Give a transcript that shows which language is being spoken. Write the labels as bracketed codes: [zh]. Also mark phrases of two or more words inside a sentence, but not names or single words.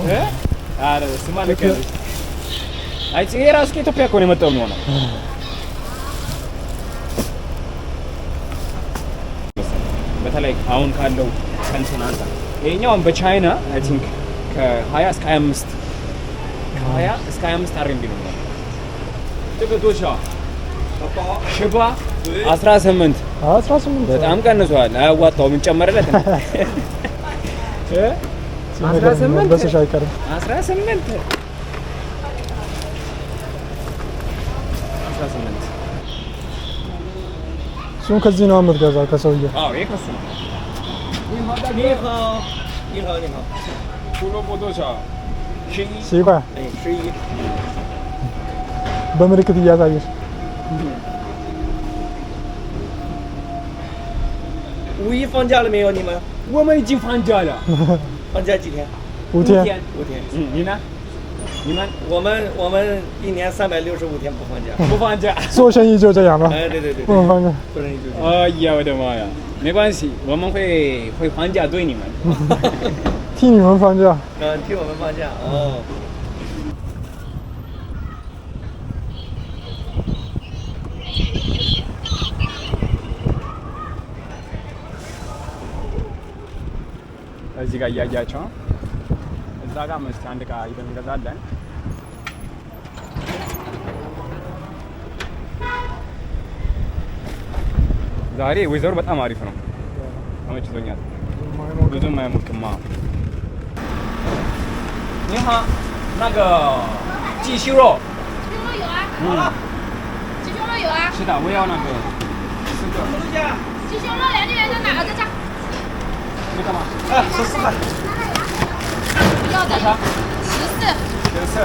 [am] አረ ስማ ለከለ ይሄ ራሱ ከኢትዮጵያ እኮ ነው የመጣው ነው። በተለይ አሁን ካለው ከንትን አንፃር ይሄኛውን በቻይና [en] I think [am] ከ20 እስከ 25 አርኤምቢ ነው። ጥቅቶሻ ሽባ 18 በጣም ቀንሷል። አያዋጣውም እንጨመረለት ነው። 18 በሰሻ አይቀርም። 18 እሱን ከዚህ ነው የምትገዛው ከሰውዬው? ይሄ ከሱ ነው። [zh] 你好出萝卜多少？11块。 11。 [am] በምልክት እያሳየሽ [zh] 5 一放假了没有？你们？我们已经放假了。放假几天？5天。 5天。你呢？我们一年365天不放假。不放假。做生意就这样吧。对。不能放假。做生意就这样。哎呀，我的妈呀！没关系，我们会放假对你们。替你们放假。替我们放假。 [am] እዚህ ጋር እያያቸው ነው። እዛ ጋር መስት አንድ ዕቃ ይዘን እንገዛለን። ዛሬ ዌዘሩ በጣም አሪፍ ነው፣ ተመችቶኛል። ብዙም አይሞቅም። [zh] 你好，那个鸡胸肉。有啊。鸡胸肉有啊。是的，我要那个4个。鸡胸肉2元在哪个？在这。你干嘛？14块。要的。14。